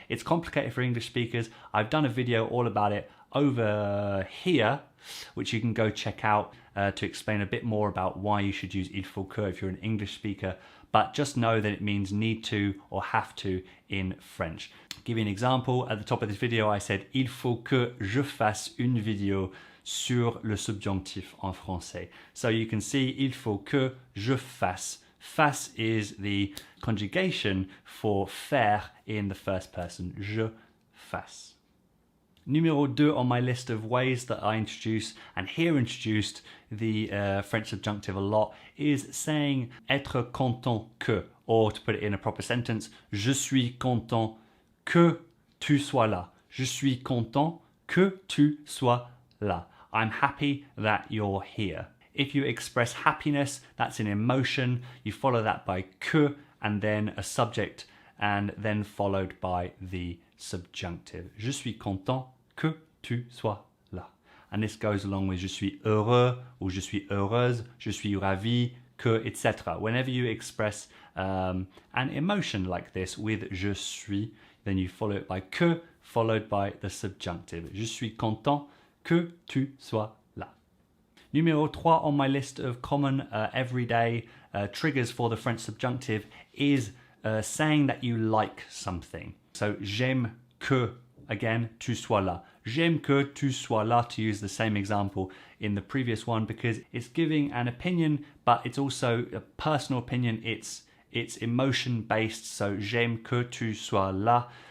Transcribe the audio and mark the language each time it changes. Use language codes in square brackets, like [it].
[en] It's complicated for English speakers. I've done a video all about it over here, which you can go check out to explain a bit more about why you should use [fr] il faut que [en] if you're an English speaker. But just know that it means need to or have to in French. Give you an example. At the top of this video, I said [fr] il faut que je fasse une vidéo sur le subjonctif en français. [en] So you can see [fr] il faut que je fasse. [en] Fasse is the conjugation for faire in the first person. [fr] Je fasse. [en] Numéro 2 on my list of ways that I introduce and here introduced the French subjunctive a lot is saying [fr] être content que, [en] or to put it in a proper sentence, [fr] je suis content que tu sois là. Je suis content que tu sois là. [en] I'm happy that you're here. If you express happiness, that's an emotion. You follow that by que and then a subject and then followed by the subjunctive. [fr] Je suis content que tu sois là. [en] And this goes along with [fr] je suis heureux or je suis heureuse, je suis ravi, que, etc. [en] Whenever you express an emotion like this with [fr] je suis, [en] then you follow it by que followed by the subjunctive. [fr] Je suis content que tu sois là. [en] Numéro 3 on my list of common everyday triggers for the French subjunctive is saying that you like something. So [fr] j'aime que, [en] again, [fr] tu sois là. J'aime que tu sois là, [en] to use the same example in the previous one, because it's giving an opinion, but it's also a personal opinion. It's emotion based. So [fr] j'aime que tu sois là.